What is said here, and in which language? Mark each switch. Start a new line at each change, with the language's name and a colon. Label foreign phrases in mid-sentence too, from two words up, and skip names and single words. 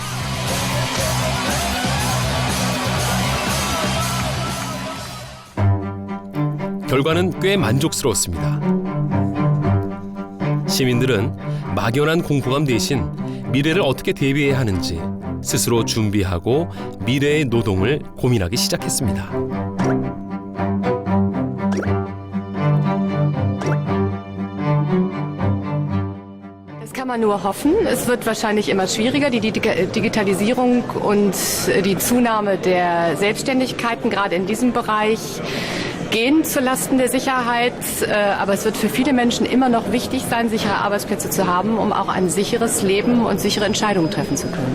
Korean: 결과는 꽤 만족스러웠습니다. 시민들은 막연한 공포감 대신 미래를 어떻게 대비해야 하는지 스스로 준비하고 미래의 노동을 고민하기 시작했습니다.
German: Das kann man nur hoffen. Es wird wahrscheinlich immer schwieriger. Die Digitalisierung und die Zunahme der Selbstständigkeiten, gerade in diesem Bereich, gehen zulasten der Sicherheit, aber es wird für viele Menschen immer noch wichtig sein, sichere Arbeitsplätze zu haben, um auch ein sicheres Leben und sichere Entscheidungen treffen zu können.